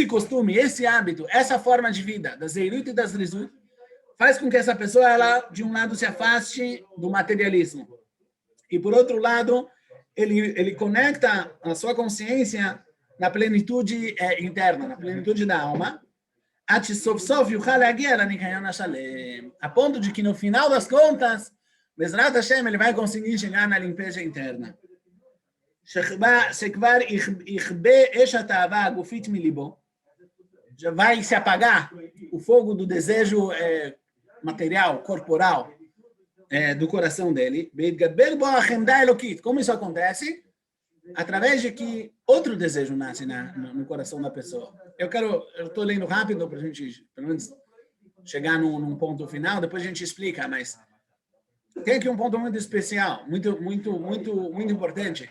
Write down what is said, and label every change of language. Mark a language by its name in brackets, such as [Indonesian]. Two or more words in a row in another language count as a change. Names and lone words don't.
[Portuguese] costume, esse hábito, essa forma de vida da Zeirut e da Zrizut faz com que essa pessoa, ela, de um lado, se afaste do materialismo e, por outro lado, ele conecta a sua consciência na plenitude interna, na plenitude da alma, a ponto de que, no final das contas, [Hebrew] בעזרת השם, [Portuguese] ele vai conseguir chegar na limpeza interna. [Hebrew] שכבר יכבה אש התאווה הגופית מליבו, [Portuguese] já vai se apagar o fogo do desejo material, corporal, do coração dele. Como isso acontece? Através de que outro desejo nasce no coração da pessoa. Eu estou lendo rápido para a gente, pelo menos, chegar num ponto final, depois a gente explica, mas tem aqui um ponto muito especial, muito importante.